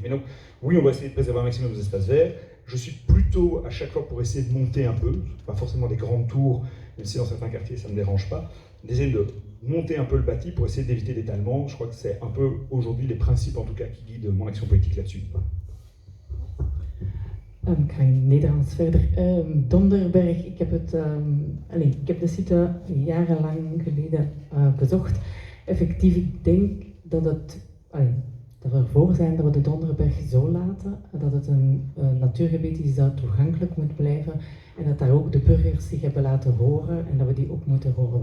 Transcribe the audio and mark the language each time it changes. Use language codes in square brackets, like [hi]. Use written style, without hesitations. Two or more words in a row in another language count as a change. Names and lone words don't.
[fr] Mais donc, oui, on va essayer de préserver un maximum des espaces verts. Je suis plutôt à chaque fois pour essayer de monter un peu, pas forcément des grandes tours, même si dans certains quartiers ça ne me dérange pas, d'essayer de monter un peu le bâti pour essayer d'éviter l'étalement. Je crois que c'est un peu aujourd'hui les principes en tout cas qui guident mon action politique là-dessus. [nl] Ik ga in Nederlands verder. Donderberg, ik heb de site jarenlang geleden bezocht. Effectief, ik denk dat we ervoor zijn dat we de Donderberg zo laten, dat het een natuurgebied is dat toegankelijk moet blijven en dat daar ook de burgers zich hebben laten horen en dat we die ook moeten horen.